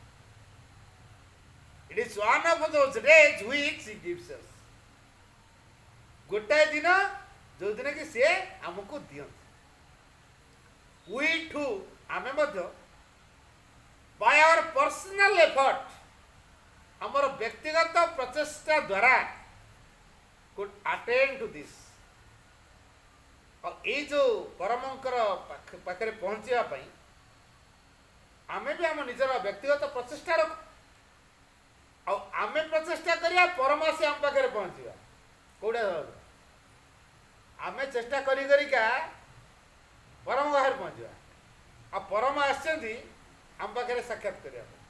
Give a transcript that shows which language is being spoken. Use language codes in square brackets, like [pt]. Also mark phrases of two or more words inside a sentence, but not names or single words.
[en] It is one of those days which he gives us. [or] ଗୋଟାଏ ଦିନ ଯେଉଁଦିନ କି ସେ ଆମକୁ ଦିଅନ୍ତି। [en] we too, [or] ଆମେ ମଧ୍ୟ [en] by our personal effort, [or] ଆମର ବ୍ୟକ୍ତିଗତ ପ୍ରଚେଷ୍ଟା ଦ୍ୱାରା [en] could attain to this। [or] ଆଉ ଏଇ ଯେଉଁ ପରମଙ୍କର ପାଖରେ ପହଞ୍ଚିବା ପାଇଁ ଆମେ ବି ଆମ ନିଜର ବ୍ୟକ୍ତିଗତ ପ୍ରଚେଷ୍ଟା ରଖୁ। ଆଉ ଆମେ ପ୍ରଚେଷ୍ଟା କରିବା, ପରମ ଆସି ଆମ ପାଖରେ ପହଞ୍ଚିବା। କୋଉଟା ଆମେ ଚେଷ୍ଟା କରି କରିକା ପରମ ପାଖରେ ପହଞ୍ଚିବା, ଆଉ ପରମ ଆସିଛନ୍ତି ଆମ ପାଖରେ ସାକ୍ଷାତ କରିବା ପାଇଁ।